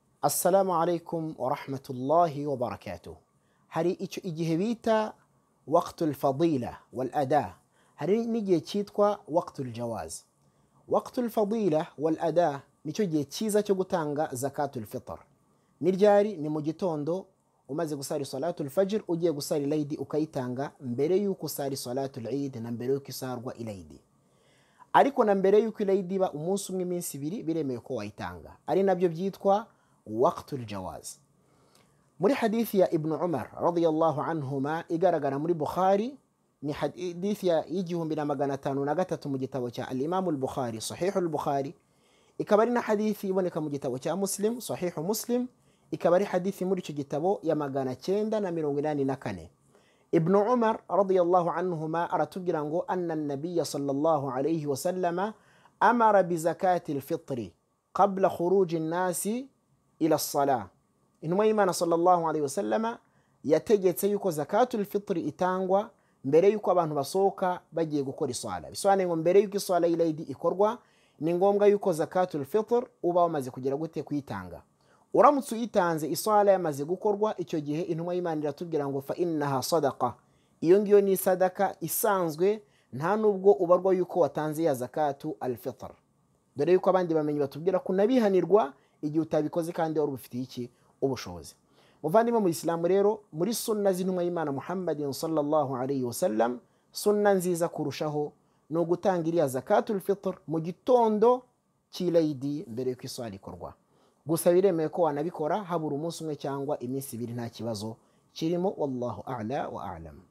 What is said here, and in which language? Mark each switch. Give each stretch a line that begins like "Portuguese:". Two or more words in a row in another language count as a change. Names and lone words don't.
Arabic: السلام عليكم ورحمة الله وبركاته.
Kinyarwanda: Hari icyo igihe bita
Arabic: وقت الفضيلة والأداء,
Kinyarwanda: hari n'igihe cyitwa
Arabic: وقت الجواز. وقت الفضيلة والأداء
Kinyarwanda: nicyo gihe cyiza cyo gutanga
Arabic: زكاة الفطر.
Kinyarwanda: Ni ryari? Ni mu gitondo umaze gusari
Arabic: صلاة الفجر,
Kinyarwanda: ugiye gusari ilaydi ukayitanga mbere yuko usari
Arabic: صلاة العيد
Kinyarwanda: na mbere yuko isarwa ilaydi. Ariko na mbere yuko ilaydi ba umunsi umwe iminsi ibiri biremewe ko wayitanga, ari nabyo byitwa waqtul jawaz. Muri hadithi ya Ibn Umar
Arabic: رضي الله عنهما
Kinyarwanda: igaragara muri Bukhari, ni hadithi ya 1503 mu gitabo cya al-Imam al-Bukhari Sahih al-Bukhari, ikaba ari na hadithi iboneka mu gitabo cya Muslim Sahih Muslim, ikaba ari hadithi muri icyo gitabo ya 984. Ibn Umar
Arabic: رضي الله عنهما
Kinyarwanda: aratubwira ngo
Arabic: أن النبي صلى الله عليه وسلم أمر بزكاة الفطر قبل خروج الناس إلى الصلاة.
Kinyarwanda: Intumwa y'Imana
Arabic: صلى الله عليه وسلم
Kinyarwanda: yategetse yuko
Arabic: زكاة الفطر
Kinyarwanda: itangwa mbere yuko abantu basohoka bagiye gukora isala. Bisobanuye ngo mbere yuko isala y'Eid ikorwa ni ngombwa yuko
Arabic: زكاة الفطر
Kinyarwanda: uba wamaze kugera gute kuyitanga. Uramutse uyitanze isala yamaze gukorwa, icyo gihe intumwa y'Imana iratubwira ngo
Arabic: فإنها صدقة,
Kinyarwanda: iyo ngiyo ni sadaka isanzwe, nta nubwo ubarwa yuko watanze ya
Arabic: زكاة الفطر.
Kinyarwanda: Dore yuko abandi bamenyi batubwira kunabihanirwa igihe utabikoze kandi wari ubifitiye iki ubushobozi. Muvandimwe mu Islamu rero, muri sunna z'intumwa y'Imana Muhammadin
Arabic: صلى الله عليه وسلم,
Kinyarwanda: sunna nziza kurushaho ni ugutanga iriya
Arabic: زكاة الفطر
Kinyarwanda: mu gitondo cy'Eid mbere yuko isala ikorwa. Gusa biremewe ko wanabikora habura umunsi umwe cyangwa iminsi ibiri, nta kibazo kirimo.
Arabic: والله أعلى وأعلم.